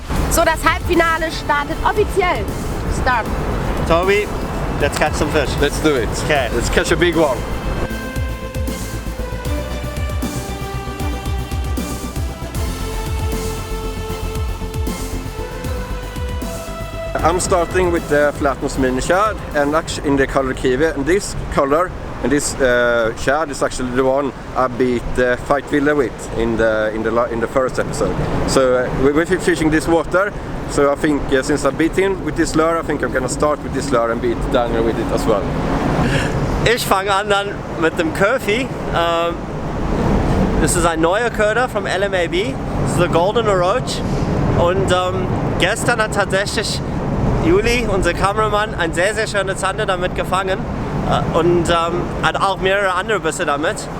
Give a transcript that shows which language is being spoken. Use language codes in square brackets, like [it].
[de] So, das Halbfinale startet offiziell. Start. [en] Toby, let's catch some fish. Let's do it. Okay. Let's catch a big one. I'm starting with the flatnose mini shad and actually in the color kiwi, and this color and this shad is actually the one I beat Fight Villa with in the first episode. So we're fishing this water. So I think since I beat him with this lure, I think I'm gonna start with this lure and beat Daniel with it as well. [de] Ich fange an dann mit dem Curfy. Das ist ein neuer Köder vom LMAB. Das ist der Golden Roach. Und gestern hat tatsächlich Juli, unser Kameramann, ein sehr, sehr schöne Zander damit gefangen und hat auch mehrere andere Bisse damit.